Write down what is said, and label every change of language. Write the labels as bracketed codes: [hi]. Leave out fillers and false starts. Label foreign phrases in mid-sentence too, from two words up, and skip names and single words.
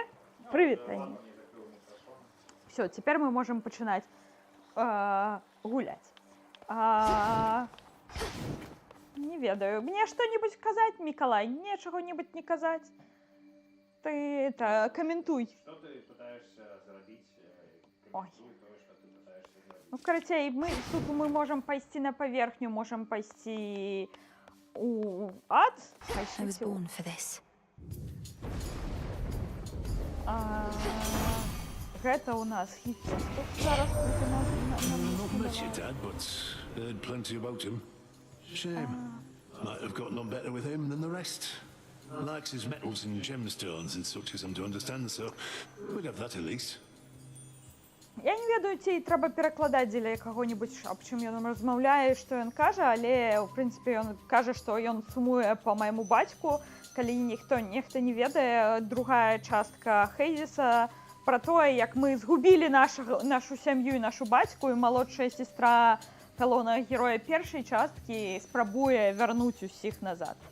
[be] Прывітанне. Все, цяпер мы можам пачынаць гуляць. Не ведаю, мне што-небудзь казаць, Мікалай? Мне чаго-небудзь не казаць? Ты каментуй. [ru] Что ты пытаешься зарабить? Ой. Комментуй то, что ты пытаешься зарабить. [be] Ну, карацей, тут мы можам пайсці на паверхню, можам пайсці у ад. [en] I was born for this. [be] Гэта у нас хіцес. Тут зараз [en] Not much your dad, but heard plenty about him. Shame. Might have gotten on better with him than the rest. Likes his metals and gemstones and such, as I'm to understand, so we'd have that at least. [be] Я не ведаю, ці трэба перакладаць дзеля каго-небудзь, аб чым ён размаўляе, што ён кажа, але, ў прынцыпе, ён кажа, што ён сумуе па майму бацьку. Калі нехта не ведае, другая частка Хейдзеса пра тое, як мы згубілі нашу сям'ю і нашу бацьку, і малодшая сестра галоўнага героя першай часткі спрабуе вярнуць усіх назад.